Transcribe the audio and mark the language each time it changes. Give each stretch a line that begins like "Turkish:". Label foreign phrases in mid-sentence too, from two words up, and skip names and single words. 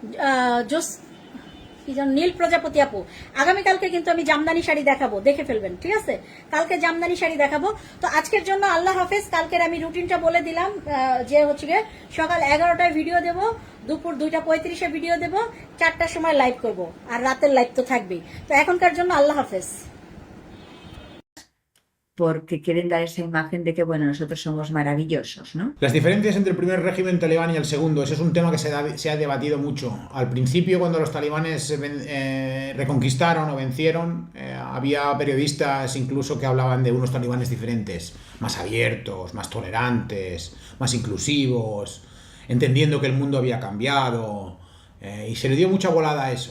Bangla: কি যেন নীল প্রজাপতি আপু, আগামীকালকে কিন্তু আমি জামদানি শাড়ি দেখাবো, দেখে ফেলবেন, ঠিক আছে? কালকে জামদানি শাড়ি দেখাবো। তো আজকের জন্য আল্লাহ হাফেজ। কালকের আমি রুটিনটা বলে দিলাম, যে হচ্ছে গিয়ে সকাল 11টায় ভিডিও দেব, দুপুর 2:35-এ ভিডিও দেব, 4টার সময় লাইভ করব, আর রাতের লাইভ তো থাকবেই। তো eখনকার জন্য আল্লাহ হাফেজ।
Spanish: Porque quieren dar esa imagen de que, bueno, nosotros somos maravillosos, ¿no? Las diferencias entre el primer régimen talibán y el segundo, ese es un tema que se ha debatido mucho. Al principio, cuando los talibanes reconquistaron o vencieron, había periodistas incluso que hablaban de unos talibanes diferentes, más abiertos, más tolerantes, más inclusivos, entendiendo que el mundo había cambiado, y se le dio mucha volada a eso.